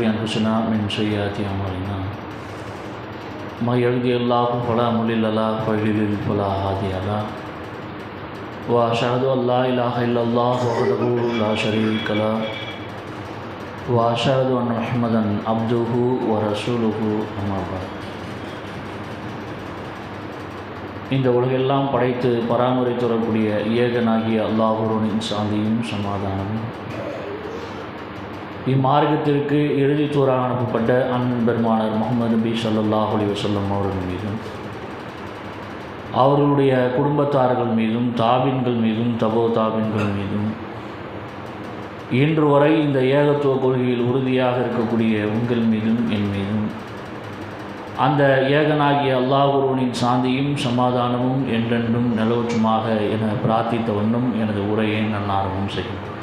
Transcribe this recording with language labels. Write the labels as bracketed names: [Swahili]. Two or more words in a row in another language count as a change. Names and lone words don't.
[Arabic] أنفسنا من سيئات أعمالنا من يهده الله فلا مضل له ومن يضلل فلا هادي له وأشهد أن لا إله إلا الله وحده لا شريك له وأشهد أن محمدا عبده ورسوله أما بعد. [Tamil] இந்த உலகெல்லாம் படைத்து பராமரித்து வரக்கூடிய ஏகனாகிய அல்லாஹ்வின் சாந்தியும் சமாதானமும் இம்மார்க்கத்திற்கு இறுதித்தூராக அனுப்பப்பட்ட அண்ணன் பெருமானார் முஹம்மது நபி [Arabic] صلى الله عليه وسلم [Tamil] அவர்கள் மீதும் அவர்களுடைய குடும்பத்தார்கள் மீதும் தாபின்கள் மீதும் தபோ தாபின்கள் மீதும் இன்று வரை இந்த ஏகத்துவ கொள்கையில் உறுதியாக இருக்கக்கூடிய உங்கள் மீதும் என் மீதும் அந்த ஏகனாகிய அல்லாஹ்வின் சாந்தியும் சமாதானமும் என்றென்றும் நிலவற்றுமாக என பிரார்த்தித்த வண்ணம் எனது உரையை நான் ஆரம்பம் செய்கிறேன்.